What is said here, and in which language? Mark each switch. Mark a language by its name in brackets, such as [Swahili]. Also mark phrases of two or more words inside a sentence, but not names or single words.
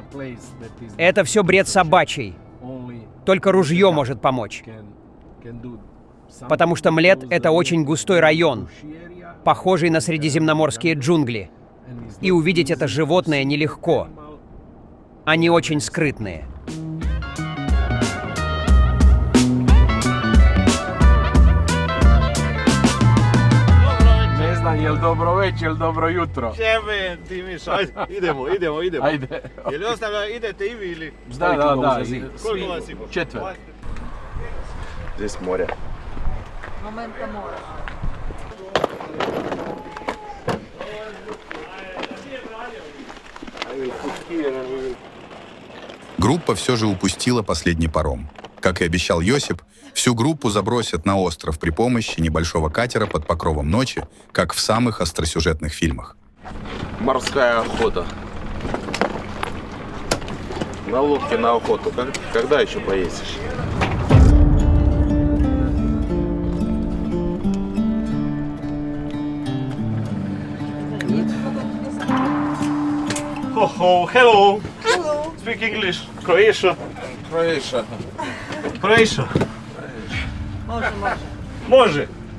[Russian] Это все бред собачий. Только ружье может помочь. Потому что Млет — это очень густой район, похожий на средиземноморские джунгли. И увидеть это животное нелегко. Они очень скрытные. [Serbian] Ne znam jel dobro večer ili dobro jutro. Ševen, ti Miša, idemo. Ajde. Je li ostavlja, idete i vi ili? Da. Koliko vas ima? 4. [Russian] Здесь море. Момента мора. Группа все же упустила последний паром. Как и обещал Йосип, всю группу забросят на остров при помощи небольшого катера под покровом ночи, как в самых остросюжетных фильмах. Морская охота. На лодке на охоту. Когда еще поездишь? [English] Oh, hello. Speak English. [Serbian] Croatia. Može.